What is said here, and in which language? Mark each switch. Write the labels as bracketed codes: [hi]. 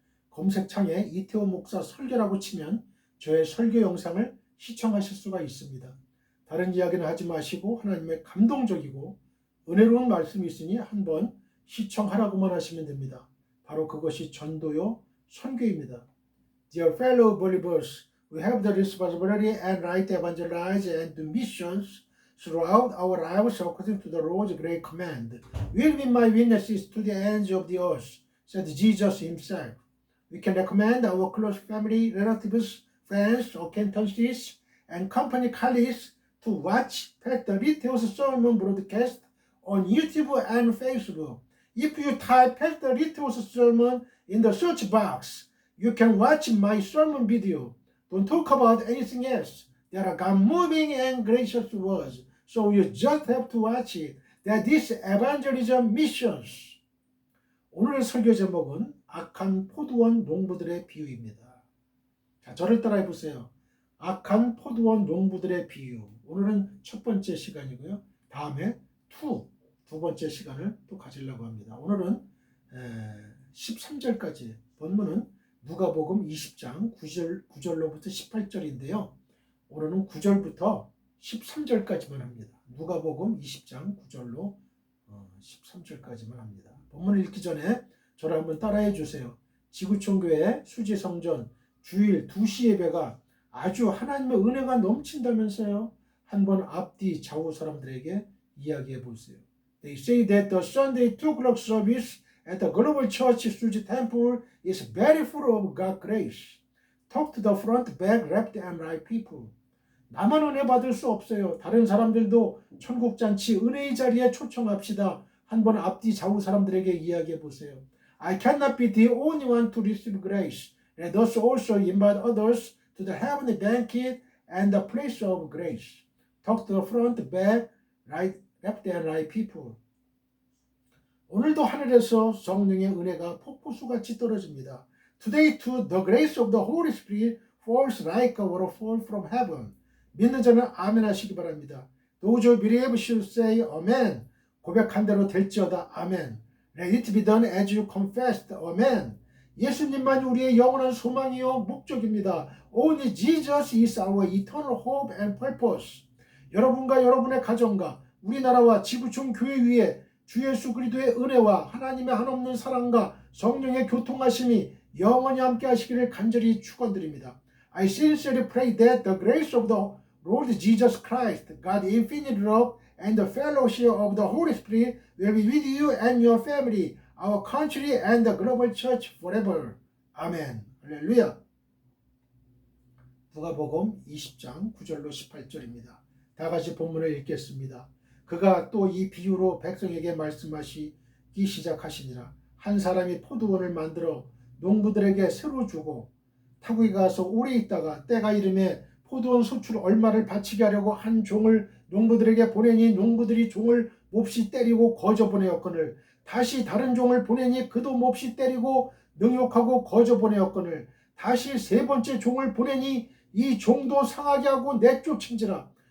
[ko] 검색창에 이태호 목사 설교라고 치면 저의 설교 영상을 시청하실 수가 있습니다. 다른 이야기는 하지 마시고 하나님의 감동적이고 은혜로운 말씀이 있으니 한번 시청하라고만 하시면 됩니다. 바로 그것이 전도요 선교입니다. [en] Dear fellow believers, we have the responsibility and right to evangelize and do missions throughout our lives according to the Lord's great command. Will be my witnesses to the ends of the earth, said Jesus himself. We can recommend our close family, relatives, friends, acquaintances, and company colleagues to watch Pastor Litteo's sermon broadcast on YouTube and Facebook. If you type Pastor Litteo's sermon in the search box, you can watch my sermon video. Don't talk about anything else. There are God moving and gracious words. So you just have to watch it. That is evangelism missions. [ko] 오늘의 설교 제목은 악한 포도원 농부들의 비유입니다. 자, 저를 따라해 보세요. 악한 포도원 농부들의 비유. 오늘은 첫 번째 시간이고요. 다음에 두 번째 시간을 또 가지려고 합니다. 오늘은 13절까지 본문은 누가복음 20장 9절로부터 18절인데요. 오늘은 9절부터 13절까지만 합니다. 누가복음 20장 9절로 13절까지만 합니다. 본문을 읽기 전에 저를 한번 따라해 주세요. 지구촌교회 수지성전 주일 2시 예배가 아주 하나님의 은혜가 넘친다면서요. 한번 앞뒤 좌우 사람들에게 이야기해 보세요. [en] They say that the Sunday 2 o'clock service at the Global Church Suji Temple is very full of God's grace. Talk to the front, back, left and right people. [ko] 나만 은혜 받을 수 없어요. 다른 사람들도 천국잔치 은혜의 자리에 초청합시다. 한번 앞뒤 좌우 사람들에게 이야기해 보세요. [en] I cannot be the only one to receive grace. Let us also invite others to the heavenly banquet and the place of grace. Talk to the front, back, right, left and right people. [ko] 오늘도 하늘에서 성령의 은혜가 폭포수같이 떨어집니다. [en] Today too the grace of the Holy Spirit falls like a waterfall from heaven. [ko] 믿는 자는 아멘 하시기 바랍니다. [en] Those who believe should say amen. [ko] 고백한 대로 될지어다 아멘. [en] Let it be done as you confessed. [ko] 아멘. 예수님만이 우리의 영원한 소망이요 목적입니다. [en] Only Jesus is our eternal hope and purpose. [ko] 여러분과 여러분의 가정과 우리나라와 지구촌 교회 위에 주 예수 그리스도의 은혜와 하나님의 한없는 사랑과 성령의 교통하심이 영원히 함께 하시기를 간절히 축원드립니다. [en] I sincerely pray that the grace of the Lord Jesus Christ, God's infinite love, and the fellowship of the Holy Spirit will be with you and your family, our country, and the global church forever. [ko] 아멘. 할렐루야. 누가복음 20장 9절로 18절입니다. 다 같이 본문을 읽겠습니다. 그가 또 이 비유로 백성에게 말씀하시기 시작하시니라. 한 사람이 포도원을 만들어 농부들에게 새로 주고 타국에 가서 오래 있다가 때가 이름에 포도원 소출 얼마를 바치게 하려고 한 종을 농부들에게 보내니 농부들이 종을 몹시 때리고 거저 보내었거늘 다시 다른 종을 보내니 그도 몹시 때리고 능욕하고 거저 보내었거늘 다시 세 번째 종을 보내니 이 종도 상하게 하고 내쫓은지라.